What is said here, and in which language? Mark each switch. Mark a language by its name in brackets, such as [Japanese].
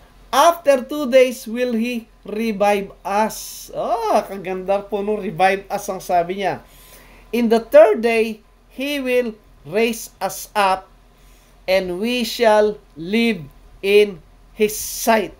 [English] After 2 days will He revive us. [Filipino] Kaganda po nung [English] revive us [Filipino] ang sabi niya. [English] In the 3rd day, He will raise us up and we shall live in His sight.